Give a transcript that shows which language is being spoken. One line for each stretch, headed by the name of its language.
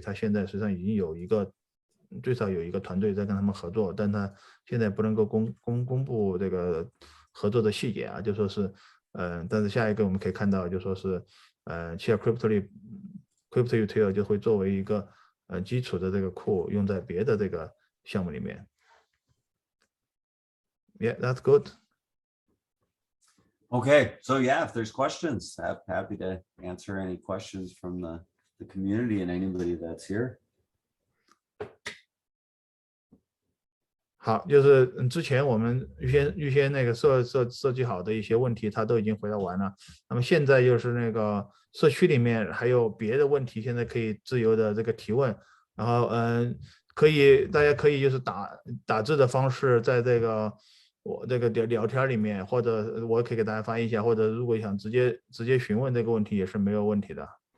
Chinese: 他现在实际上已经最少有一个团队在跟他们合作，但他现在不能够公布这个合作的细节啊，就说是但是下一个我们可以看到，就说是Chia crypto Utils 就会作为一个基础的这个库用在别的这个项目里面。
English: Yeah, that's good. Okay, so yeah, if there's questions, I'm happy to answer any questions from the community and anybody that's here.
Chinese: 好，就是之前我们预先那个设计好的一些问题，他都已经回答完了。那么现在就是那个社区里面还有别的问题，现在可以自由的这个提问。然后大家可以就是打字的方式，在这个我这个聊天里面，或者我可以给大家翻译一下，或者如果想直接询问这个问题也是没有问题的。